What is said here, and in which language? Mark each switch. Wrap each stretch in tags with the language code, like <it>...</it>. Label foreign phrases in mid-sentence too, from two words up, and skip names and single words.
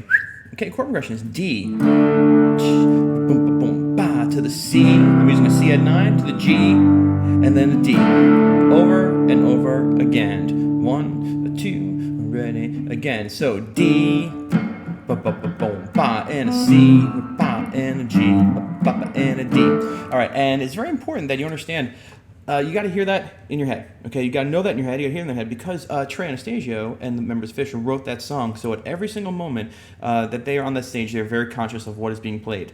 <en>Okay, chord progression is D, boom, boom, boom, ba, to the C. I'm using a C at 9 to the G, and then a D. Over and over again. 1, 2, ready, again. So D, ba, ba, ba, boom, ba, and a C, ba, and a G, ba, and a D. All right, and it's very important that you understand. You got to hear that in your head, okay? You got to know that in your head. You got to hear it in their head because Trey Anastasio and the members of Phish wrote that song. So at every single moment that they are on that stage, they're very conscious of what is being played.</en>